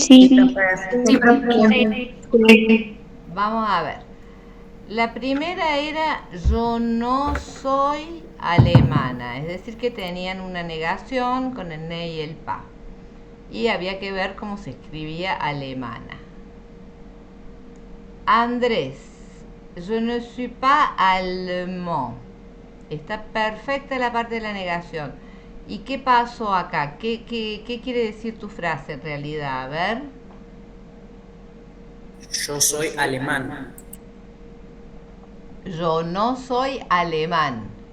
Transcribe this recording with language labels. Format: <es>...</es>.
<es>Sí, profe. Vamos a ver. La primera era yo no soy alemana, es decir que tenían una negación con el ne y el pa. Y había que ver cómo se escribía alemana.</es> <fr>Andrés, je ne suis pas allemand.</fr> <es>Está perfecta la parte de la negación. ¿Y qué pasó acá? ¿Qué quiere decir tu frase en realidad? A ver. Yo soy alemán. Yo no soy alemán.</es>